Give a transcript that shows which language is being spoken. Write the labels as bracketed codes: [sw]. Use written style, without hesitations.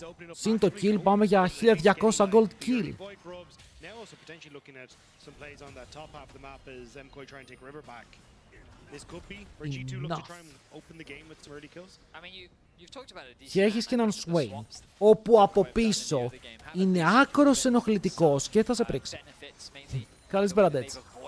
[el] Συν το kill πάμε για 1200 gold kill. [en] Now also potentially looking at some plays on that top half of the map as MKOI try and take River back. This could be where G2 look to try and open the game with some early kills. I mean, you've talked about it. [el] Και έχεις και έναν Swain, όπου από πίσω είναι άκρος ενοχλητικός και θα σε πρίξει. Καλησπέρα, Dets.